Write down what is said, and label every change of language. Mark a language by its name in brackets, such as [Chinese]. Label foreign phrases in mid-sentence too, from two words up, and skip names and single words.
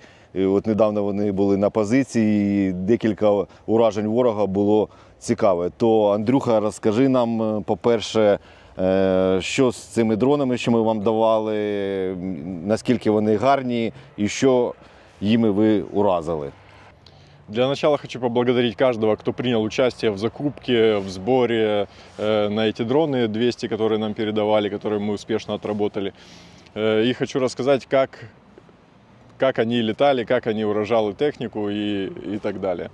[Ukrainian] От недавно вони були на позиції, і декілька уражень ворога було цікаве. То, Андрюха, розкажи нам, по-перше, що з цими дронами, що ми вам давали, наскільки вони гарні і що їми ви уразили. [Russian] Для начала хочу поблагодарить каждого, кто принял участие в закупке, в сборе на эти дроны 200, которые нам передавали, которые мы успешно отработали. И хочу рассказать, как они летали, как они уражали технику и так далее.